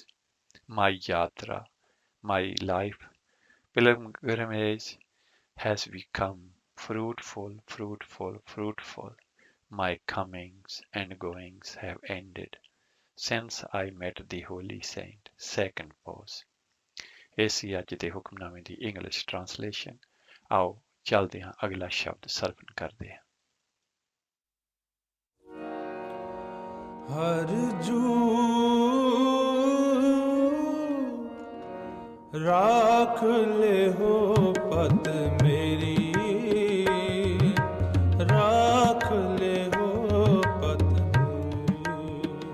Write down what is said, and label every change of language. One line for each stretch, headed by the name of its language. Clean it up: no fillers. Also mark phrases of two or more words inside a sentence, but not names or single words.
English: My yatra, my life pilgrimage has become fruitful, fruitful, fruitful. My comings and goings have ended since I met the holy saint. Second pause.
Punjabi: ਇਹ ਸੀ ਅੱਜ ਦੇ ਹੁਕਮਨਾਮੇ ਦੀ
English: English translation.
Punjabi: ਆਓ ਚੱਲਦੇ ਹਾਂ ਅਗਲਾ ਸ਼ਬਦ ਸਰਵਣ ਕਰਦੇ ਹਾਂ।
Hindi: हर जू राख ले हो पत मेरी, राख ले हो पत मेरी,